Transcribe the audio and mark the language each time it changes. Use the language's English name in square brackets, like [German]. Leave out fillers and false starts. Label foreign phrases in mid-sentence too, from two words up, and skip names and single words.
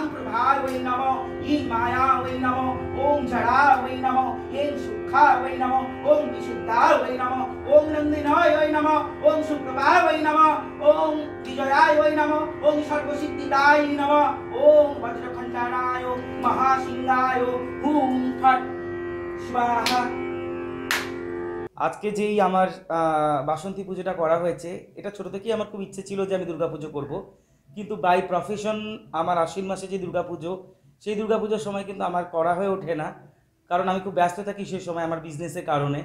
[Sanskrit] प्रभाय वै नमो हि माया वै नमो ओम जड़ा वै नमो एं सुखा वै नमो ओम विशुद्धा वै नमो ओम नंदिनाय वै नमो ओम सुप्रभा वै नमो ओम विजयाय वै नमो ओम सर्वसिद्धिदाय नमो ओम वज्रखंडानाय महासिंहाय हुं फट स्वाहा। [Bangla] আজকে যেই আমার বাসন্তী পুজোটা করা হয়েছে, এটা ছোটো থেকেই আমার খুব ইচ্ছে ছিল যে আমি দুর্গাপুজো করব, কিন্তু [English] by profession [Bangla] আমার আশ্বিন মাসে যে দুর্গাপুজো, সেই দুর্গাপুজোর সময় কিন্তু আমার করা হয়ে ওঠে না, কারণ আমি খুব ব্যস্ত থাকি সেই সময় আমার বিজনেসের কারণে।